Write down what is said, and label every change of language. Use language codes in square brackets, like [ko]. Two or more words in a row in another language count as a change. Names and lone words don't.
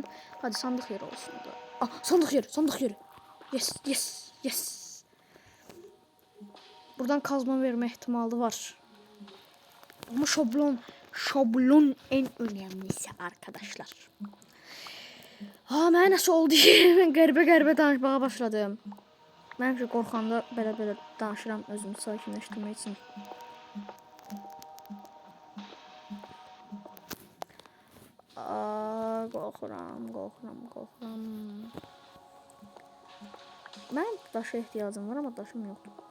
[tr] Hadi sandık yeri olsun da. Ah sandık yeri, sandık yeri. [en] Yes, yes, yes. [tr] Buradan kazma verme ihtimali var. Ama şablon en önemlisi arkadaşlar. Ha ben nasıl oldu ki? Ben [az] qəribə danışmağa başladım. Mən ki qorxanda belə danışıram özümü sakinləşdirmək üçün. Qorxuram. Mən daşa ihtiyacım var ama daşım yoxdur.